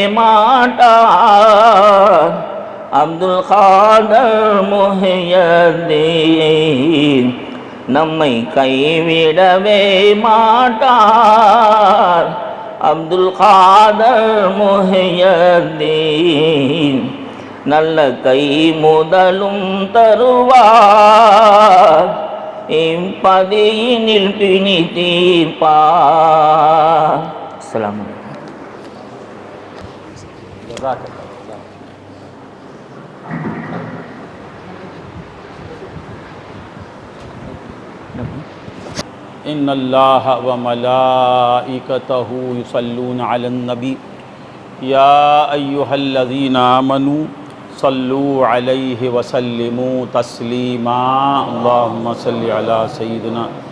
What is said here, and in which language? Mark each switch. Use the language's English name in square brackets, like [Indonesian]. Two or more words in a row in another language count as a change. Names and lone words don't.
[Tamil] மாட்டார் அப்துல் காதர் முஹியதீன் நம்மை கைவிடவே மாட்டார் அப்துல் காதர் முஹியதீன் நல்ல கை முதலும் தருவார் இப்பதியினில் பிணி தீர்ப்பார். [Arabic] السلام عليكم. إن الله وملائكته يصلون على النبي يا أيها الذين آمنوا صلوا عليه وسلموا تسليما اللهم صل على سيدنا